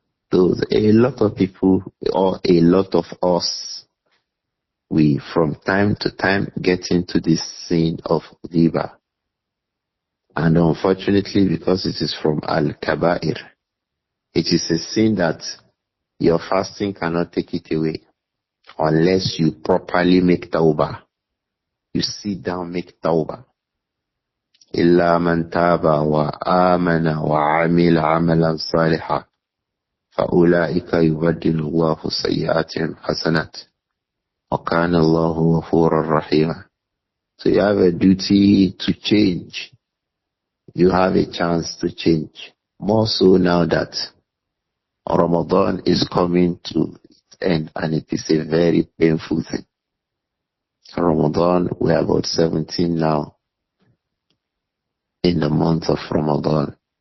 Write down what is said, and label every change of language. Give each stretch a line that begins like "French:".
English: Those, a lot of people, or a lot of us, we from time to time get into this sin of ghiba. And unfortunately, because it is from al-kaba'ir, it is a sin that your fasting cannot take it away unless you properly make tawbah. You sit down, make tawbah.
Arabic: إلا من تاب وآمن وعمل عملا صالحا فأولئك يبدل الله سيئاتهم حسنات وكان الله غفورا رحيما.
English: So you have a duty to change. You have a chance to change. More so now that Ramadan is coming to its end, and it is a very painful thing. Ramadan, we are about 17 now in the month of Ramadan.